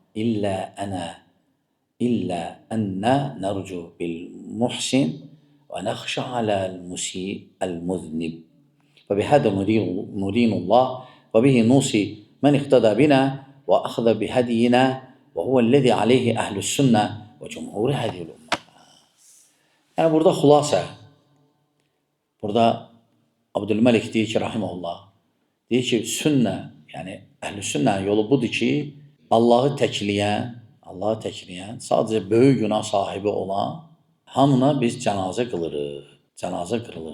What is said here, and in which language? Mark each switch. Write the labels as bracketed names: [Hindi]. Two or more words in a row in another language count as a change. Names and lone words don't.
[Arabic] إلا أن نرجو بالمحسن ونخشى على المسيء المذنب فبهذا ندين الله وبه نوصي من اقتدى بنا وأخذ بهدينا وهو الذي عليه أهل السنة وجمهور هذه الأمة. [Azerbaijani] Yəni burada xülasə, burada Abdülməlik deyir ki, rahimehullah, deyir ki, sünnə, yəni əhl-i sünnə yolu budur ki, Allahı təkləyən, sadəcə böyük günah sahibi olan hamına biz cənazə qılırıq.